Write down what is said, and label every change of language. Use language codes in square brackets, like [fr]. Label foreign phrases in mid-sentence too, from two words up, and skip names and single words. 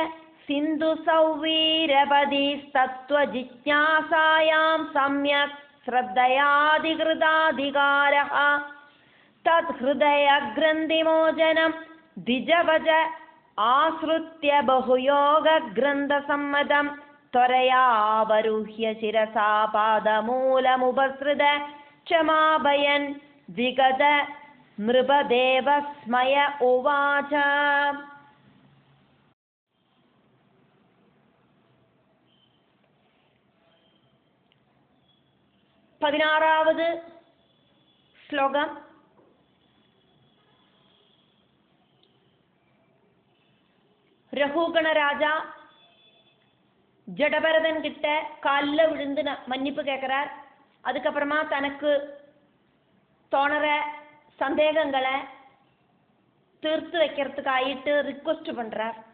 [sa] സിന്ധു സൗവീരപതിസ്തത്വജിജ്ഞാസായാം സമ്യക് ശ്രദ്ധയാധികൃതാധികാരഃ തത് ഹൃദയഗ്രന്ഥിമോചനം ദ്വിജവച ആശ്രിത്യ ബഹുയോഗഗ്രന്ഥസമ്മതം ത്വരയാവരുഹ്യ ശിരസാ പാദമൂലമുപസൃത ക്ഷമാഭയൻ വിഗത നൃപദേവസ്മയ ഉവാച. [ml] 16ാമത് ശ്ലോകം. [ta] ரகுகணராஜா ஜடபரதன் கிட்ட காலில் விழுந்து மன்னிப்பு கேட்கிறார். அதுக்கப்புறமா தனக்கு தோணுற சந்தேகங்களை தீர்த்து வைக்கிறதுக்கு ஆயிட்டு ரிக்வெஸ்ட் பண்றார்.